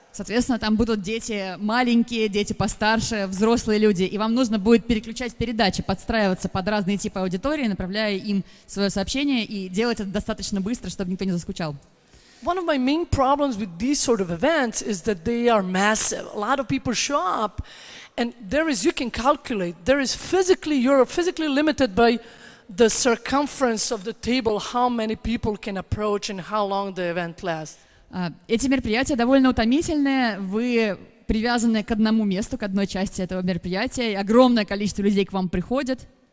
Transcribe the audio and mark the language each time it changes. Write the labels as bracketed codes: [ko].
[ru] Соответственно, там будут дети маленькие, дети постарше, взрослые люди, и вам нужно будет переключать передачи, подстраиваться под разные типы аудитории, направляя им свое сообщение и делать это достаточно быстро, чтобы никто не заскучал. [en] One of my main problems with these sort of events is that they are massive. A lot of people show up, and you can calculate, you're physically limited by the circumference of the table, how many people can approach and how long the event lasts. [ru] Эти мероприятия довольно утомительные, вы привязаны к одному месту, к одной части этого мероприятия, и огромное количество людей к вам приходит.